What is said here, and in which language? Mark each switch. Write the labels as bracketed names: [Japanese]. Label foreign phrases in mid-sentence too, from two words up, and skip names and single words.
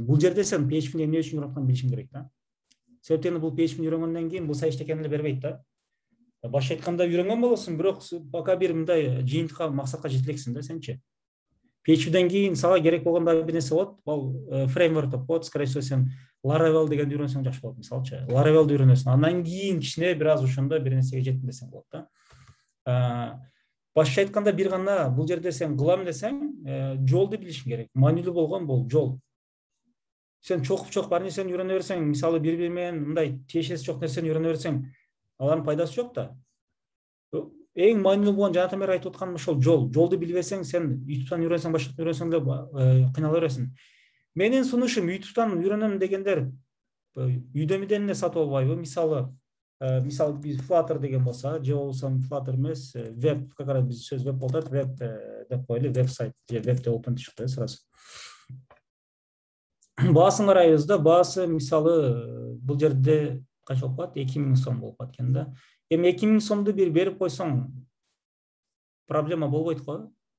[Kyrgyz] Бул жерде сен PHP'ни эмне үчүн үйрөнгөнүн билишиң керек да. Себептен бул PHP'ни үйрөнгөндөн кийин бул сайт эчтекени эле бербейт да. Башка айтканда үйрөнгөн болосуң, бирок пока бир мындай жыйынтыкка, максатка жете элексиң да сенчи. PHP'ден кийин сага керек болгон дагы бир нерсе болот. Ал фреймворк деп коет. [Russian] Скорее всего [Kyrgyz] сен Laravel дегенди үйрөнсөң жакшы болот, мисалчы. Laravelди үйрөнөсүң. Андан кийин кичине бир аз ошондо бир нерсеге жеттим десең болот да. Башка айтканда бир гана бул жерде сен кылам десең, жолду билишиң керек. Маанилүү болгон бул жол. Сен чокуп бар нерсени үйрөнө берсең, мисалы бири-бири менен мындай тиешеси жок нерсени үйрөнө берсең, алардын пайдасы жок да. Эң маанилүү болгон жанатан бери айтып атканым ошол жол. Жолду билбесең, сен YouTube'дан үйрөнсөң, башка үйрөнсөң да кыйнала бересиң. Менин сунушум YouTube'дан үйрөнөм дегендер Udemy'ден эле сатып албайбы? Мисалы биз Flutter деген болсо, же болбосо Flutter эмес, веб, [Russian] как раз [Kyrgyz] биз сөз веб болот, веб деп коелу, веб-сайт же веб development чыкты сразу. Баасын карайбыз да, баасы мисалы бул жерде канча болуп калат? 2000 сом болуп калат экен да. Эми 2000 сомду бир берип койсоң проблема болбойт го.